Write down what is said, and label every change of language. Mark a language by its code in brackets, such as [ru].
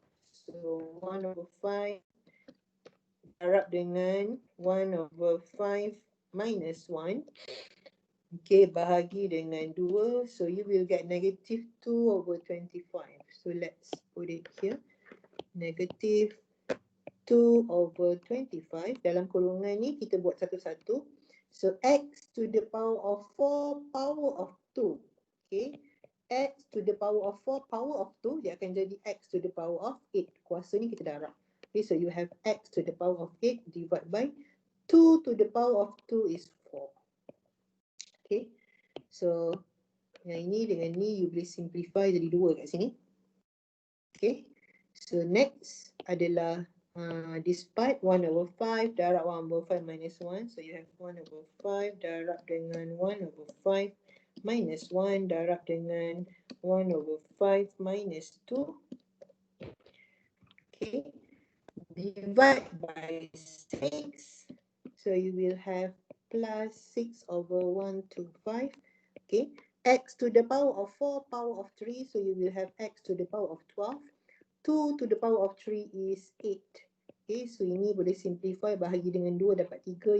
[en] So 1 over 5 darab dengan 1 over 5 minus 1. Okay, bahagi dengan 2. So you will get negative 2 over 25. So let's put it here. Negative 2 over 25. [ms] Dalam kurungan ni kita buat satu-satu. [en] So x to the power of 4 power of 2. Okay. X to the power of 4 power of 2. Dia akan jadi x to the power of 8. Kuasa ni kita darab. Okay, so you have x to the power of 8 divided by 2 to the power of 2 is 4. [ms] Okay. So yang ini dengan ni you boleh simplify jadi 2 kat sini. Okay. [en] So next adalah despite 1 over 5 darab 1 over 5 minus 1. So you have 1 over 5 darab dengan 1 over 5 minus 1 darab dengan 1 over 5 minus 2. Okay. Divide by 6. So you will have plus 6 over 1 to 5. Okay. X to the power of 4 power of 3. So you will have x to the power of 12. 2 to the power of 3 is 8. [ms] Okay, so ini boleh simplify, bahagi dengan 2 dapat 3.